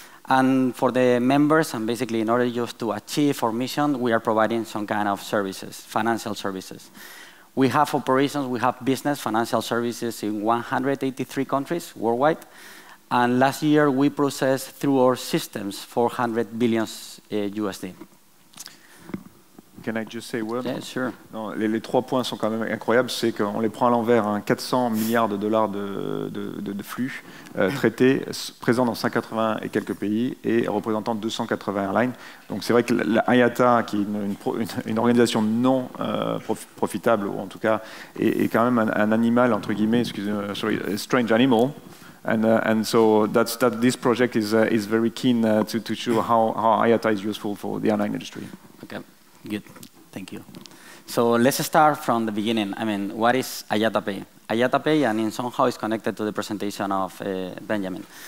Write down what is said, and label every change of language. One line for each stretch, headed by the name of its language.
English: And for the members, and basically in order just to achieve our mission, we are providing some kind of services, financial services. We have operations, we have business, financial services in 183 countries worldwide. And last year, we processed through our systems 400 billion USD. Can I just say a word? Yeah, sure.
French: Non, les 3 points sont quand même incroyables. C'est qu'on les prend à l'envers, 400 milliards de dollars de flux traités, présents dans 180 et quelques pays et représentant 280 airlines. Donc c'est vrai que la IATA, qui est une organisation non profitable, ou en tout cas est quand même un animal, entre guillemets, excusez-moi, sorry, a strange animal.
English: And so this project is very keen to show how IATA is useful for the airline industry. Okay. Good, thank you. So let's start from the beginning. I mean, what is IATA Pay? IATA Pay, and in somehow is connected to the presentation of Benjamin.